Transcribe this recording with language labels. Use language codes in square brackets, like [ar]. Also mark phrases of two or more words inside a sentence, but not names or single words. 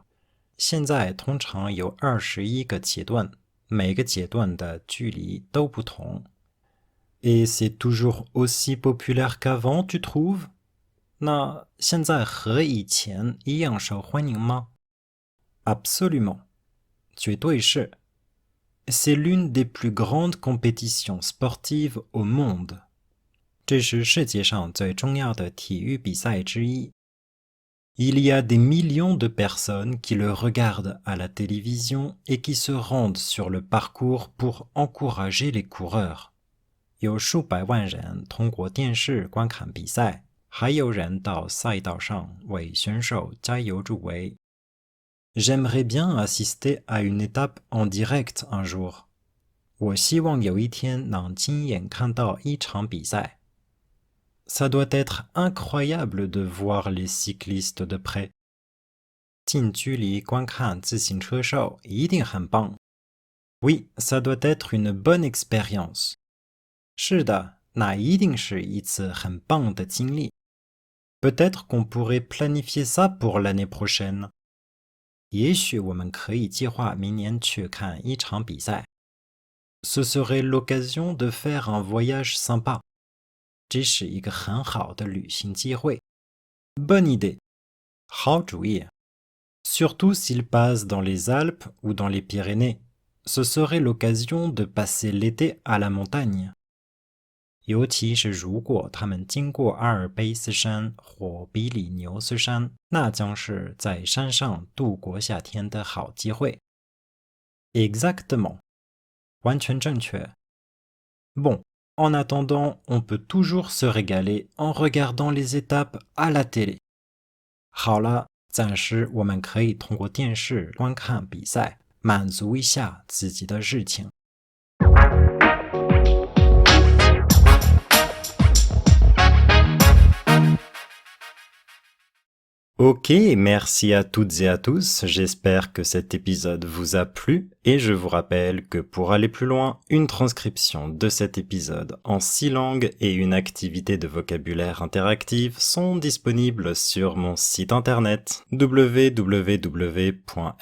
[zh] 现在通常有21个阶段，每个阶段的距离都不同。 [fr] Et c'est toujours aussi populaire qu'avant, tu trouves? [zh] 那现在和以前一样受欢迎吗？ [fr] Absolument. [zh] 绝对是。 [fr] C'est l'une des plus grandes compétitions sportives au monde. [zh] 这是世界上最重要的体育比赛之一。 [fr] Il y a des millions de personnes qui le regardent à la télévision et qui se rendent sur le parcours pour encourager les coureurs. [zh] 有数百万人通过电视观看比赛，还有人到赛道上为选手加油助威。 [fr] J'aimerais bien assister à une étape en direct un jour. [zh] 我希望有一天能亲眼看到一场比赛。 [fr] Ça doit être incroyable de voir les cyclistes de près. [zh] 近距离观看自行车手一定很棒。 [fr] Oui, ça doit être une bonne expérience. [zh] 是的，那一定是一次很棒的经历。 [fr] Peut-être qu'on pourrait planifier ça pour l'année prochaine. [zh] 也许我们可以计划明年去看一场比赛。 [fr] Ce serait l'occasion de faire un voyage sympa. [zh] 这是一个很好的旅行机会。 [fr] Bonne idée. [zh] 好主意。 [fr] Surtout s'il passe dans les Alpes ou dans les Pyrénées. Ce serait l'occasion de passer l'été à la montagne. [zh] 尤其是如果他们经过阿尔卑斯山或比里牛斯山，那将是在山上度过夏天的好机会。Exactement. 完全正确。 [fr] Bon, en attendant, on peut toujours se régaler en regardant les étapes à la télé. [zh] 好了，暂时我们可以通过电视观看比赛，满 [fr] 足一下自己的日情。Ok, merci à toutes et à tous, j'espère que cet épisode vous a plu et je vous rappelle que pour aller plus loin, une transcription de cet épisode en 6 langues et une activité de vocabulaire interactive sont disponibles sur mon site internet www.explanfrench.com.